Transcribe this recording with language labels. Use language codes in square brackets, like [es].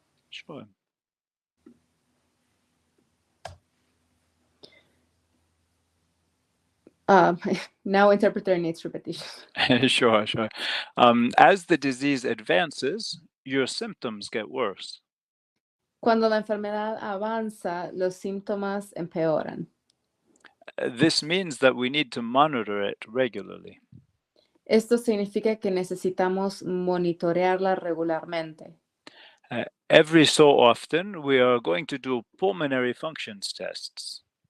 [en] Sure. Now interpreter needs repetition. Sure, sure. As the disease advances, your symptoms get worse. [es] Cuando la enfermedad avanza, los síntomas empeoran. [en] This means that we need to monitor it regularly. [es] Esto significa que necesitamos monitorearla regularmente. [en] Every so often, we are going to do pulmonary functions tests.